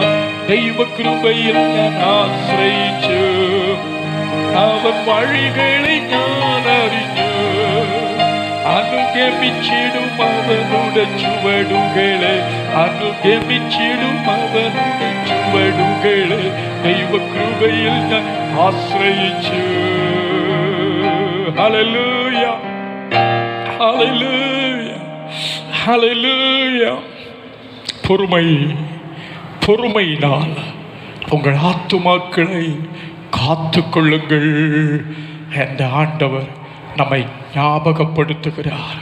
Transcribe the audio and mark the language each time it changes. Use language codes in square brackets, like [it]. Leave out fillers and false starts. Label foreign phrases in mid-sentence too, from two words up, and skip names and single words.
[ml] ദൈവകൃപയിൽ ഞാൻ ആശ്രയിച്ചു, അവൻ വഴികളെ ഞാൻ അറിഞ്ഞു. അനുഗമിച്ചിടും അവനുടെ ചുവടുകളെ, അനുഗമിച്ചിടും അവനുടെ ചുവടുകളെ. ദൈവകൃപയിൽ ഞാൻ ആശ്രയിച്ചു. ഹല്ലേലൂയ, [ta] ஹalleluya, ஹalleluya. பொறுமையினால் உங்கள் ஆத்துமாக்களை காத்து கொள்ளுங்கள் என்ற ஆண்டவர் நம்மை ஞாபகப்படுத்துகிறார்.